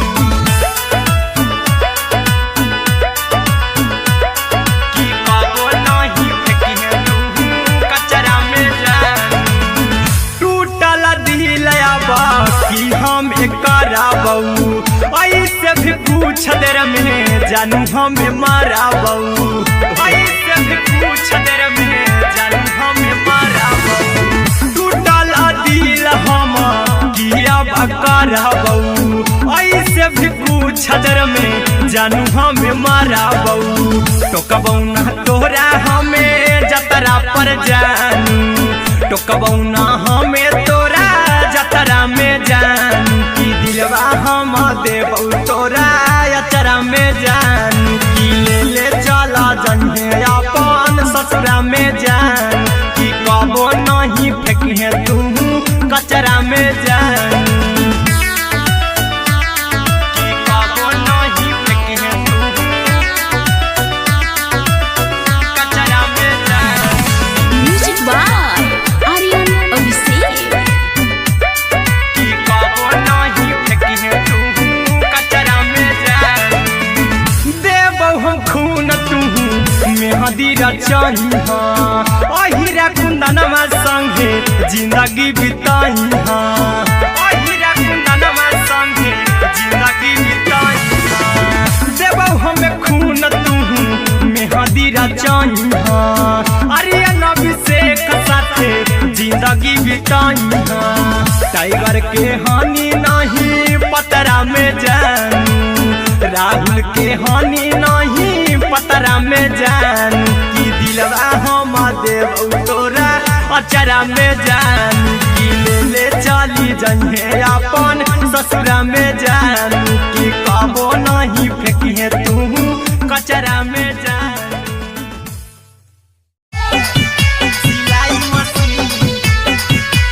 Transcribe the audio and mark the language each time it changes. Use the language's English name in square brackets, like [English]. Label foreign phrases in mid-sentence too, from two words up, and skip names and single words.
[Maithili] की कबो नहीं फेंकी तू कचरा में जान। टूटल दिल बाकी हम कराबौ ऐसे भी पूछ देर में जानू हमें माराबौ। ऐसे भी पूछ देर में जानू हमें माराबौ। टूटल दिल हम किया कराबौ। ऐसे भी पूछ देर में जानू हमें माराबौ। टोकबौ ना तोरा हमें जतरा पर जानू। टोकबौ ना हमें तोरा जतरा में जानू। की दिलवा हम देबौ तोरा अचरा में जान। की ले चला जन्हे अपन ससुरा में जान। की कबो नहीं फेंकी तू कचरा में जान। की कबो नहीं फेंकी तू कचरा में जान। [English] Music by Aryan Abhishek. [Maithili] की कबो नहीं फेंकी तू कचरा में जान। देबौ हम खून तू मेहदी रचइहा। अहिरा कुंदनमा संगे जिंदगी बिताइहा। अहिरा कुंदनमा संगे जिंदगी बिताइहा। देबौ हमें खून तू मेहदी रचइहा। आर्यन अभिषेक साथे जिंदगी बिताइहा। टाइगर के हानि नहीं पतरा में जानू। राहुल के हानि नहीं पतरा में जानू। की दिलवा हम देबौ तोरा अचरा में जानू। की ले चली जइहे अपन ससुरा में जानू। की कबो नहीं फेंकी तू कचरा में जानू। सिलाई मशीन